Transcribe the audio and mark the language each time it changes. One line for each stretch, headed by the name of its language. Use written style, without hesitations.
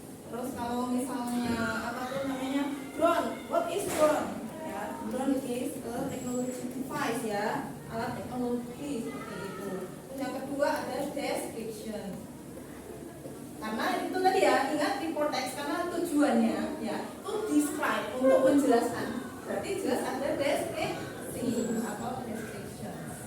Indonesian: Terus kalau misalnya apa tuh namanya?
English: Drone. What is drone? Ya, drone is a technology device ya.
Indonesian: Alat teknologi seperti itu. Terus yang kedua ada description. Karena itu tadi ya, ingat report text karena tujuannya ya itu describe untuk menjelaskan. Berarti jelas ada deskripsi atau description.